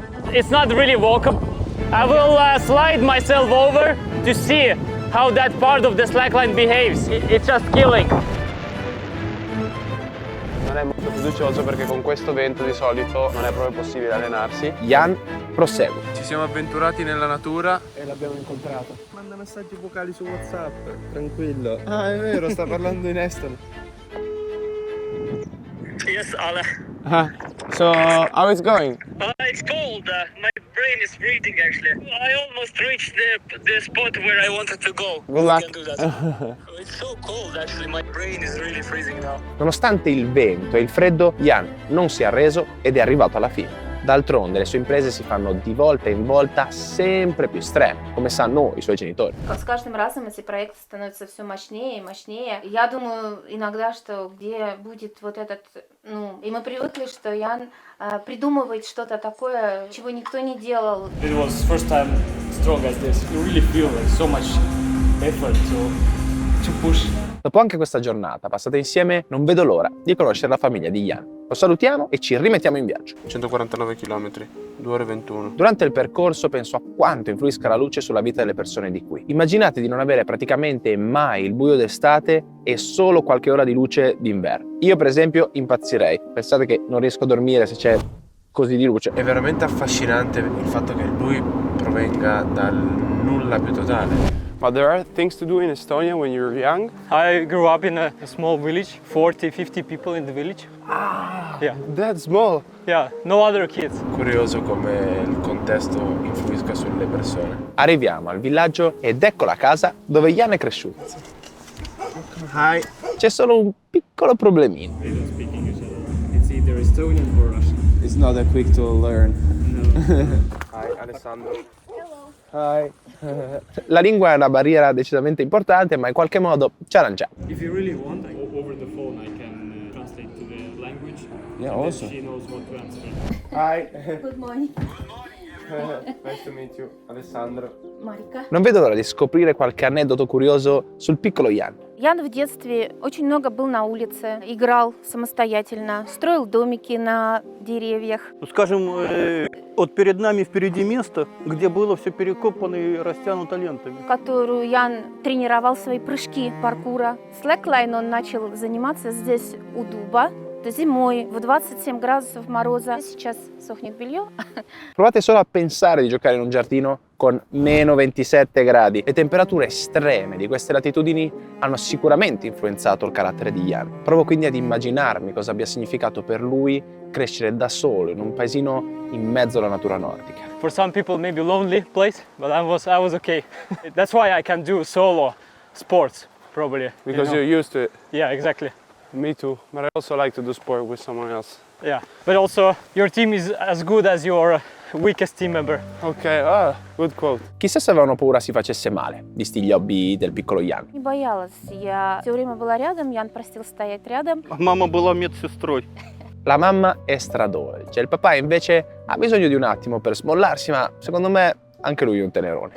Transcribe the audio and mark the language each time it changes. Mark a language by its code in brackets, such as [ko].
[en] It's not really walkable. I will slide myself over to see how that part of the slackline behaves. It's just killing. [it] Non è molto fiducioso perché con questo vento di solito non è proprio possibile allenarsi. Jan prosegue. Ci siamo avventurati nella natura. E l'abbiamo incontrato. Manda messaggi vocali su WhatsApp, tranquillo. Ah, è vero, sta parlando in estone. [en] Yes, Ale. So, how it's going? It's cold. My brain is freezing actually. I almost reached the spot where I wanted to go. Good luck. You can do that. It's so cold actually. My brain is really freezing now. [it] Nonostante il vento e il freddo, Jan non si è arreso ed è arrivato alla fine. D'altronde le sue imprese si fanno di volta in volta sempre più estreme, come sanno i suoi genitori. [ru] С каждым разом эти проекты становятся все мощнее и мощнее. Я думаю иногда, что где будет вот этот, и мы привыкли, что Ян придумывает что-то такое, чего никто не делал. [en] It was first time strong as this. You really feel like so much effort to push. [it] Dopo anche questa giornata passata insieme, non vedo l'ora di conoscere la famiglia di Jan. Lo salutiamo e ci rimettiamo in viaggio. 149 km, 2 ore 21. Durante il percorso penso a quanto influisca la luce sulla vita delle persone di qui. Immaginate di non avere praticamente mai il buio d'estate e solo qualche ora di luce d'inverno. Io per esempio impazzirei. Pensate che non riesco a dormire se c'è così di luce. È veramente affascinante il fatto che lui provenga dal nulla più totale. [en] But there are things to do in Estonia when you're young. I grew up in a small village, 40-50 people in the village. Yeah. That's small. Yeah, no other kids. [it] Curioso come il contesto influisca sulle persone. Arriviamo al villaggio ed ecco la casa dove Jan è cresciuto. [en] Hi. [it] C'è solo un piccolo problemino. [en] They don't speak English at all. It's either Estonian or Russian. It's not that quick to learn. Hi, Alessandro. Hi. [it] La lingua è una barriera decisamente importante, ma in qualche modo ci arrangiamo. [en] If you really want, over the phone I can translate to the language. Yeah, and then also. she knows what to answer. Hi. Good morning. Nice to meet you, Alessandro. [ru] Марика. [it] Non vedo l'ora di scoprire qualche aneddoto curioso sul piccolo Jan. [ru] Ян в детстве очень много был на улице, играл самостоятельно, строил домики на деревьях. Скажем, вот перед нами впереди место, где было все перекопано и растянуто лентами. Которую Ян тренировал свои прыжки паркура. Слэклайн он начал заниматься здесь у дуба. Зимой в 27 градусов мороза. Сейчас сохнет белье. [it] Provate solo a pensare di giocare in un giardino con meno 27 gradi. Le temperature estreme di queste latitudini hanno sicuramente influenzato il carattere di Jan. Provo quindi ad immaginarmi cosa abbia significato per lui crescere da solo in un paesino in mezzo alla natura nordica. [en] For some people maybe lonely place, but I was okay. That's why I can do solo sports probably. Because you know? you're used to it. Yeah, exactly. Me too, but I also like to do sport with someone else. Yeah, but also your team is as good as your weakest team member. Ok, good quote. [it] Chissà se avevano paura si facesse male, visti gli hobby del piccolo Jan. [ru] Не боялась. Я все время была рядом, Ян просил стоять рядом. Мама была медсестрой. [it] La mamma è stradolce, il papà invece ha bisogno di un attimo per smollarsi, ma secondo me anche lui è un tenerone.